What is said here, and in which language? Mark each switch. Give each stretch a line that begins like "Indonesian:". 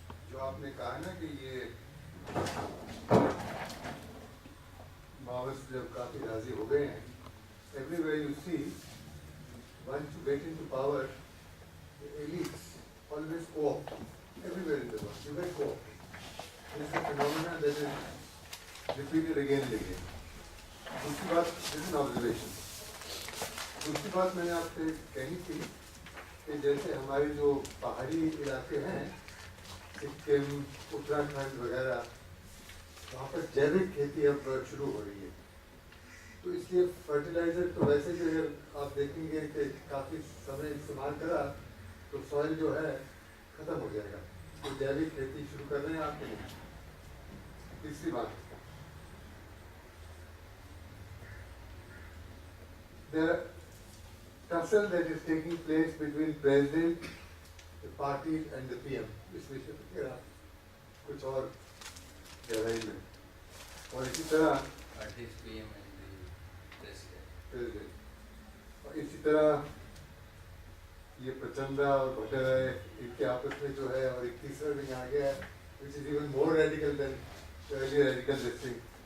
Hindi: जो आपने कहा ना कि ये माओवादी जब काफी राजी हो गए हैं,
English: everywhere you see, once you get into power, the elites always co-opt. Everywhere in the world, you get co-opted. This is a phenomenon that is repeated again and again.
Hindi: दूसरी बात,
English: this is an observation.
Hindi: दूसरी बात मैंने आपसे कही थी कि जैसे हमारे जो पहाड़ी इलाके हैं, सिक्किम, उत्तराखंड वगैरह, वहाँ पर जैविक खेती अब शुरू हो रही है। तो इसलिए फर्टिलाइजर तो वैसे भी अगर आप देखेंगे कि काफ़ी समय इस्तेमाल करा तो सॉइल जो है ख़त्म हो जाएगा। तो जैविक खेती शुरू कर रहे हैं आपके लिए। तीसरी बात,
English: there are tussle that is taking place between president, the party and the PM.
Hindi: इस विषय पर क्या कुछ और गहराई में, और इसी तरह
English: PM and the president.
Hindi: और इसी तरह ये प्रचंडा और भट्टाराय इनके आपस में जो है, और एक तीसरा भी आ गया है,
English: which is even more radical than the earlier radical this thing.